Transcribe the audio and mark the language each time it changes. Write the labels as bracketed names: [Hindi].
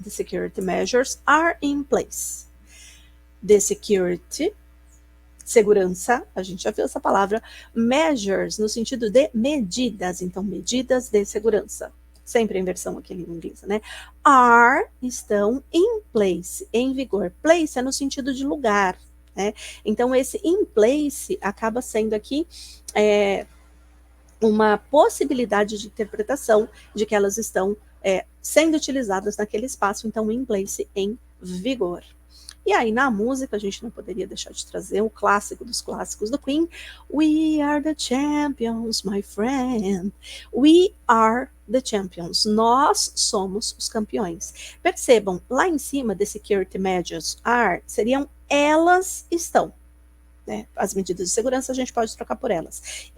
[English] The security measures are in place. [Portuguese] The security, segurança, a gente já viu essa palavra, measures no sentido de medidas, então medidas de segurança. Sempre em versão aqui em inglês, né? Are, estão in place, em vigor. Place é no sentido de lugar, né? Então, esse in place acaba sendo aqui uma possibilidade de interpretação de que elas estão sendo utilizadas naquele espaço, então, in place, em vigor. E aí, na música, a gente não poderia deixar de trazer o clássico dos clássicos do Queen. [English] We are the champions, my friend. We are the champions. [Portuguese] Nós somos os campeões. Percebam, lá em cima, [English] the security measures are, [Portuguese] seriam elas estão. Né? As medidas de segurança a gente pode trocar por elas.